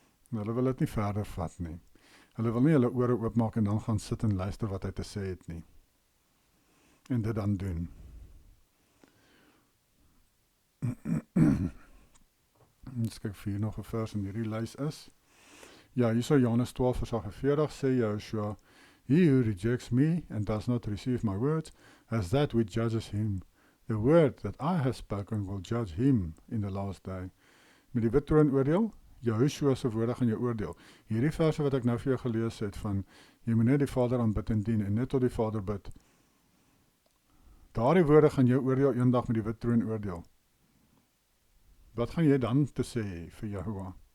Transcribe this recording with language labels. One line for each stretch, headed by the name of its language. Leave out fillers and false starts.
Afrikaans: Hulle wil dit nie verder vat nie. Hulle wil nie hulle ore oopmaak en dan gaan sit en luister wat hy te sê het nie. en dit dan doen. Eens kyk vir hier nog 'n vers in hierdie lys is. Ja, hier so Johannes 12 vers 48 sê Joshua,
English: "He who rejects me and does not receive my words has that which judges him. The word that I have spoken will judge him in the last day."
Afrikaans: Met die wit troon oordeel, Joshua se woorde gaan jou oordeel. Hierdie verse wat ek nou vir jou gelees het van, jy moet net die Vader aanbid en dien en net tot die Vader bid. Daardie woorde gaan jou oordeel eendag met die wit troon oordeel. Wat gaan jy dan te sê vir Jehovah?